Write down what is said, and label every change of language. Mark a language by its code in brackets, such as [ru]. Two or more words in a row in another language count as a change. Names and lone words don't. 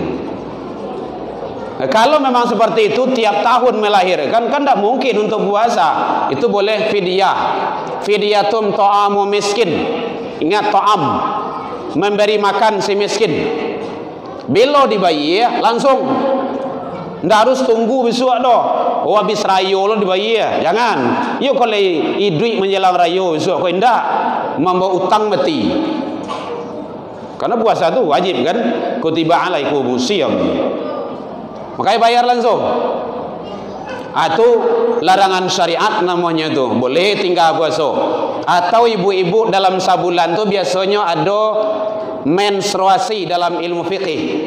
[id] Kalau memang seperti itu tiap tahun melahirkan, kan tidak mungkin untuk puasa. Itu boleh fidyah. [ar] Fidyatum ta'amu miskin. [id] Ingat ta'am, memberi makan si miskin. Bila dibayar langsung. [min] Ndak harus tunggu besok dah. Oh habis rayo lo dibayar. [id] Jangan. [min] Yo kalau duit menjelang rayo besok kau ndak membawa utang mati. Karena puasa tu wajib kan? [ar] Kutiba alaikumus syiyam. [id] Makanya bayar langsung. Atau larangan syariat namanya tu. Boleh tinggal puasa. Atau ibu-ibu dalam sebulan tu biasanya ada menstruasi dalam ilmu fikih.